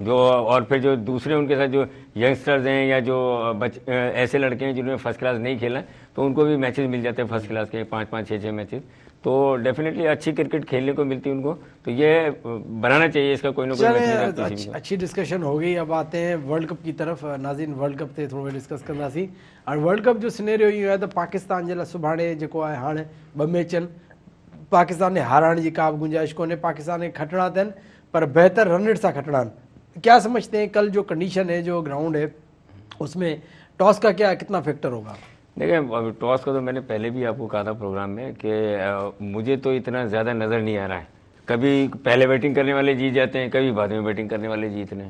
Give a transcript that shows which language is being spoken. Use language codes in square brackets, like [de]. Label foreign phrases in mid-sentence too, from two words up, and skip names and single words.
[hi] जो और फिर जो दूसरे उनके साथ जो यंगस्टर्स हैं या जो ऐसे लड़के हैं जिन्होंने [en] first class [hi] नहीं खेला तो उनको भी मैचेस मिल जाते हैं [en] first class [hi] के 5-5, 6-6 मैचेस। तो डेफिनेटली अच्छी क्रिकेट खेलने को मिलती है उनको, तो ये बनाना चाहिए इसका कोई ना कोई। अच्छी डिस्कशन हो गई, अब आते हैं वर्ल्ड कप की तरफ। [sd] नाज़रीन वर्ल्ड कप ते थोरो डिस्कस कंदासीं। और वर्ल्ड कप जो सिनेरियो इहो आहे त पाकिस्तान जे लाइ सुभाणे जेको आहे हाणे 2 मैच आहिनि, पाकिस्तान ने हारण जी का भी गुंजाइश कोन्हे। पाकिस्तान ने खटणा अथनि पर बेहतर [en] run rate [sd] सां खटणा आहिनि। [hi] क्या समझते हैं कल जो कंडीशन है, जो ग्राउंड है, उसमें टॉस का क्या कितना फैक्टर होगा? देखिए टॉस का तो मैंने पहले भी आपको कहा था प्रोग्राम में कि मुझे तो इतना ज़्यादा नज़र नहीं आ रहा है। कभी पहले बैटिंग करने वाले जीत जाते हैं, कभी बाद में बैटिंग करने वाले जीत रहे हैं।